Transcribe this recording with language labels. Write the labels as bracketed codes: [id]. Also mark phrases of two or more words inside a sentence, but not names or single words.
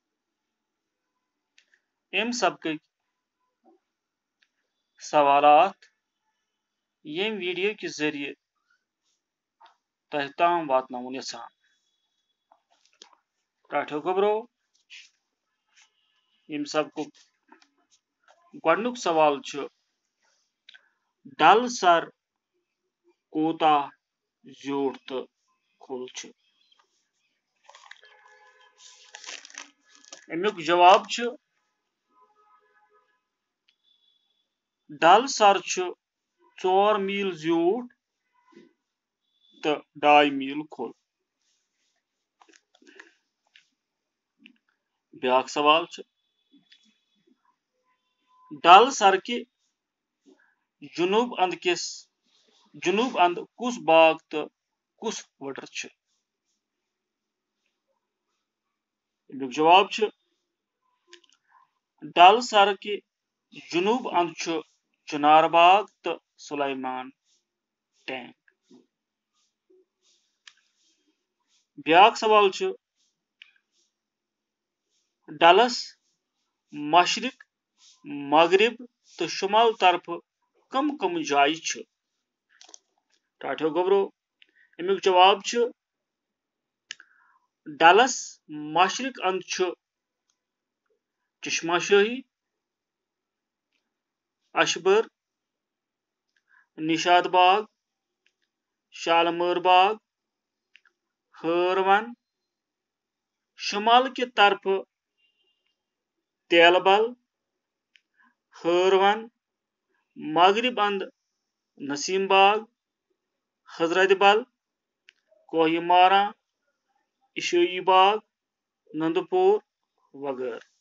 [ks] अम सबक सवालात यम वीडियो के जरिए तह ताम वातनाउन यछान। टाठियों गोबरो, यम सबक गोडनुक सवाल डल सर कोता जोड़ तो खुल। अमुक जवाब डल सर 4 मील ज्यूट तो 2.5 मील खुल। ब्याक सवाल डल सर के जुनूब अंद कुस बाग तो कुस वटर छ। जवाब डल सर के जुनूब अंद चुनार बाग तो सुलेमान टैंक। ब्याक सवाल डलस मशरिक मगरिब तो शुमाल तरफ कम कम जाय छ। टाठियों गोबरो, अमुक जवाब डलस मशरिक अंद चश्मा शाही, अशबर, निशाद बाग, शालमर बाग, हरवन। शुमाल की तरफ तेलबल, हरवन, मगरिब अंद नसीम बाग, हजरत बल, कोहिमारा, इशोई बाग, नंदपुर वगैरह।